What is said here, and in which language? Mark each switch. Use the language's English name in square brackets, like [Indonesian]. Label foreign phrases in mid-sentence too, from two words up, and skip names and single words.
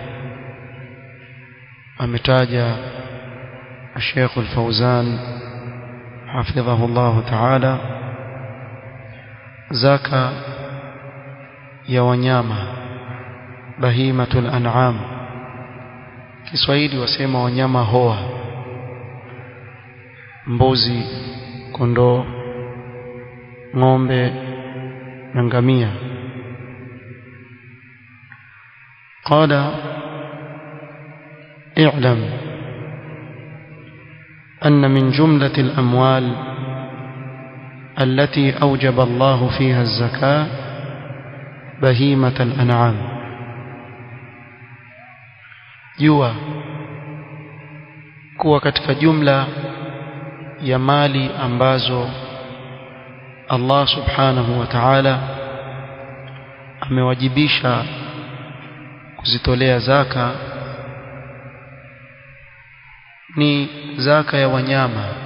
[Swahili] ametaja Sheikh Al-Fawzan [Arabic] حفظه الله تعالى [Swahili] zaka ya wanyama [Arabic] بهيمة الأنعام. [Swahili] Kiswahili wasema wanyama hoa: mbuzi, kondoo, ng'ombe na ngamia. [Arabic] قال: اعلم أن من جملة الأموال التي أوجب الله فيها الزكاة بهيمة الأنعام. [Swahili] jua kuwa katika jumla ya mali ambazo [Arabic] الله سبحانه وتعالى [Swahili] amewajibisha kuzitolea zaka ni zaka ya wanyama.